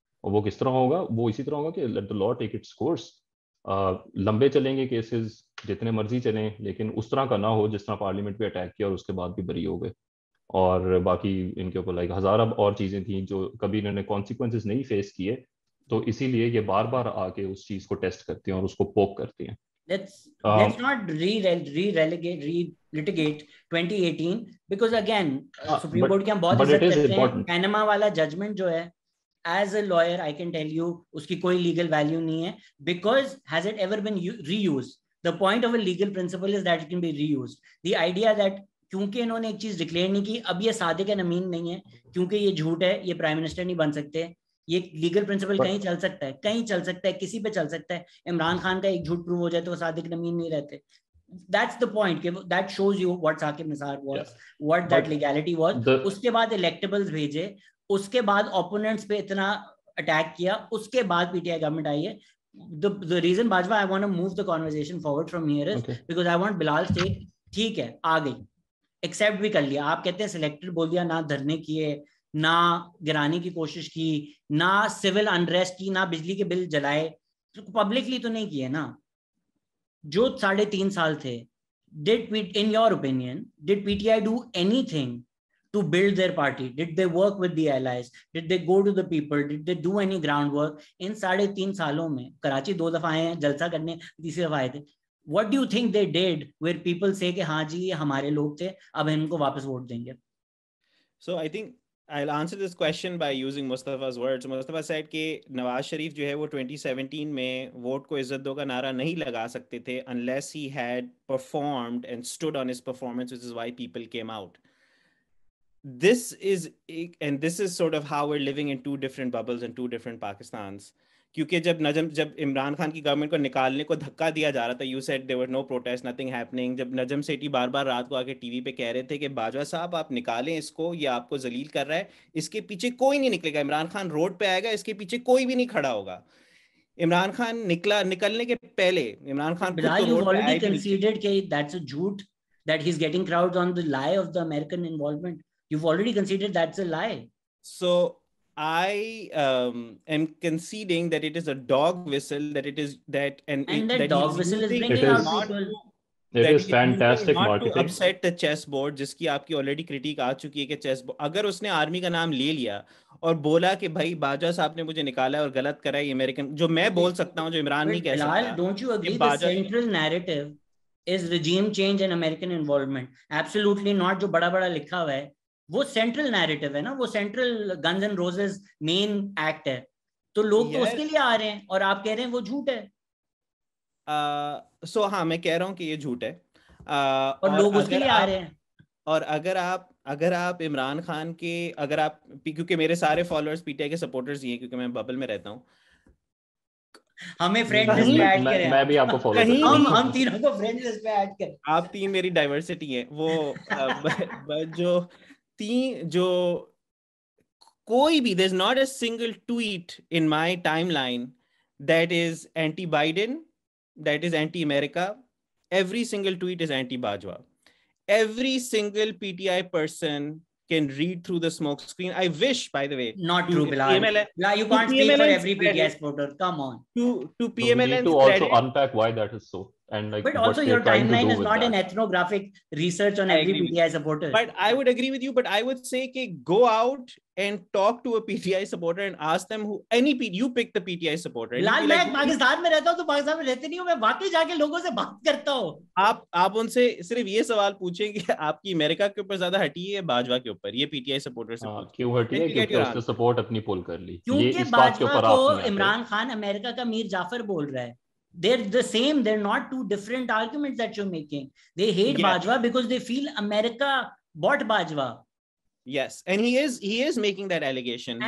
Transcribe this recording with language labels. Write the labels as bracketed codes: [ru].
[ur] اور وہ کس طرح ہوگا؟ وہ اسی طرح ہوگا کہ [en] Let the law take its course. [ur] لمبے چلیں گے کیسز, جتنے مرضی چلیں, لیکن اس طرح کا نہ ہو جس طرح پارلیمنٹ پہ اٹیک کیا اور اس کے بعد بھی بری ہو گئے. اور باقی ان کے اوپر لائک ہزارہ اور چیزیں تھیں جو کبھی انہوں نے کانسیکوینسز نہیں فیس کیے, تو اسی لیے یہ بار بار آ کے اس چیز کو ٹیسٹ کرتے ہیں اور اس کو پوک کرتے ہیں. [en] Let's not re-litigate 2018 because again Supreme Court [ur] کی ہم بہت عزت کرتے ہیں. پینما والا ججمنٹ جو ہے, [en] as a lawyer I can tell you [ur] اس کی کوئی [en] legal value [ur] نہیں ہے, [en] because has it ever been reused? The point of a legal principle is that it can be reused. The idea that [ur] کیونکہ انہوں نے ایک چیز ڈکلیئر نہیں کی, اب یہ صادق امین نہیں ہے, کیونکہ یہ جھوٹ ہے, یہ پرائم منسٹر نہیں بن سکتے. یہ لیگل پرنسپل کہیں چل سکتا ہے, کہیں چل سکتا ہے, کسی پہ چل سکتا ہے. عمران خان کا ایک جھوٹ پروو ہو جائے تو وہ صادق امین نہیں رہتے. [en] That's the point. That shows you what Saqib Nisar was, what that legality was. [ur] اس کے بعد electables بھیجے, اس کے بعد opponents پہ اتنا اٹیک کیا, اس کے بعد پی ٹی آئی گورنمنٹ آئی ہے. [en] The reason Bajwa I want to move the conversation forward from here is because I want Bilal Sheikh, [ur] ٹھیک ہے آ گئی, ایکسیپٹ بھی کر لیا. آپ کہتے ہیں سلیکٹڈ بول دیا, نہ دھرنے کیے, نہ گرانے کی کوشش کی, نہ سول انریسٹ کی, نہ بجلی کے بل جلائے, پبلکلی تو نہیں کیے نا. جو 3.5 سال تھے, [en] in your opinion, did PTI do anything to build their party? Did they work with the allies? Did they go to the people? Did they do any groundwork? [ur] ان 3.5 سالوں میں کراچی 2 دفعہ آئے ہیں, جلسہ کرنے 3 دفعہ آئے تھے. [en] What do you think they did where people say [ur] کہ ہاں جی یہ ہمارے لوگ تھے, اب ہم ان کو واپس ووٹ دیں گے؟ [en] So I think I'll answer this question by using Mustafa's words. Mustafa said [ur] کہ نواز شریف جو ہے وہ 2017 میں ووٹ کو عزت دو کا نعرہ نہیں لگا سکتے تھے [en] unless he had performed and stood on his performance, which is why people came out. This is sort of how we're living in 2 different bubbles and 2 different Pakistans. [ur] کیونکہ جب عمران خان کی گورنمنٹ کو نکالنے کو دھکا دیا جا رہا تھا, [en] You said there were no protest, nothing happening. [ur] جب نجم سیٹھی بار بار رات کو آ کے ٹی وی پہ کہہ رہے تھے کہ باجوہ صاحب آپ نکالیں اس کو, یہ آپ کو ذلیل کر رہا ہے, اس کے پیچھے کوئی نہیں نکلے گا, عمران خان روڈ پہ آئے گا, اس کے پیچھے کوئی بھی نہیں کھڑا ہوگا. عمران خان نکلنے کے پہلے Imran Khan [en] Bilal, you've already conceded کہ that's a جھوٹ, that he's getting crowds on the lie of the American involvement. You've already conceded that's a lie. So I am conceding that it is a dog whistle, that it is that and that dog whistle is bringing out people. It is fantastic marketing. To upset the chess board, [ur] جس کی آپ کی [en] already critique [ur] آ چکی ہے کہ chess board, اگر اس نے army کا نام لے لیا اور بولا کہ بھائی باجوہ صاحب نے مجھے نکالا ہے اور غلط کرا ہے, یہ امریکن, جو میں بول سکتا ہوں جو عمران نہیں کہہ سکتا. [en] Don't you agree the central narrative is regime change and American involvement? Absolutely not. [ur] جو بڑا بڑا لکھا ہوا ہے وہ سینٹرل نیریٹو ہے نا, وہ central guns and roses main act ہے, تو لوگ تو اس کے لیے آ رہے ہیں اور آپ کہہ رہے ہیں وہ جھوٹ ہے. سو ہاں میں کہہ رہا ہوں کہ یہ جھوٹ ہے اور لوگ اس کے لیے آ رہے ہیں. اور اگر آپ عمران خان کے, اگر آپ, کیونکہ میرے سارے فالوورز پی ٹی آئی کے سپورٹرز ہی ہیں کیونکہ میں ببل میں رہتا ہوں, ہمیں فرینڈ لسٹ پہ ایڈ کریں, میں بھی آپ کو فالو کرتا ہوں, ہم تینوں کو فرینڈ لسٹ پہ ایڈ کریں. آپ تین میری ڈائیورسٹی ہیں. وہ جو کوئی بھی, [en] there is not a single tweet in my timeline that is anti-Biden, that is anti-America. Every single tweet is anti-Bajwa. Every single PTI person can read through the smoke screen. I wish, by the way. Not true, Bilal. You can't speak for every PTI supporter. Come on. To PMLN's credit. To also unpack why that is so. And like, but also your timeline is not an ethnographic research on every PTI supporter. But I would agree with you, but I would say कि go out and talk to a PTI supporter and ask them who you pick the PTI supporter. [ur] لال میں پاکستان میں رہتا ہوں تو پاکستان میں رہتے نہیں ہوں, میں واقعی جا کے لوگوں سے بات کرتا ہوں. آپ ان سے صرف یہ سوال پوچھیں کہ آپ کی امریکہ کے اوپر زیادہ ہٹی ہے باجوہ کے اوپر, یہ PTI supporter سے کیوں ہٹی ہے؟ کیونکہ اس نے سپورٹ اپنی پول کر لی. کیونکہ باجوہ کو عمران خان امریکہ کا میر جعفر بول رہا ہے. [en] They're the same. They're not 2 different arguments that you're making. They hate Bajwa because they feel America bought Bajwa. Yes, and he is making that allegation.